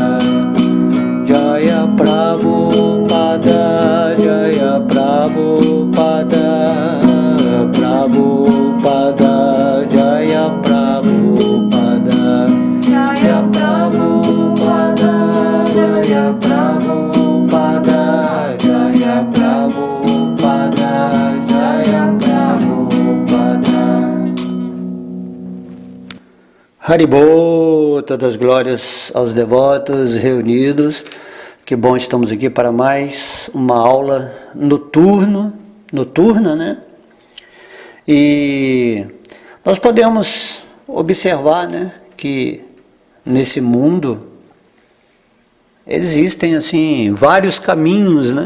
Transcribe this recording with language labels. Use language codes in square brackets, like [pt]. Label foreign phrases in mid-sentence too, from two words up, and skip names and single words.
[sa] जय प्रभुपाद, जय प्रभुपाद, प्रभुपाद, जय प्रभुपाद, जय प्रभुपाद, जय प्रभुपाद, जय प्रभुपाद, जय प्रभुपाद. [pt] Haribol, todas as glórias aos devotos reunidos. Que bom, estamos aqui para mais uma aula noturna, né? E nós podemos observar, né, que nesse mundo existem assim vários caminhos, né?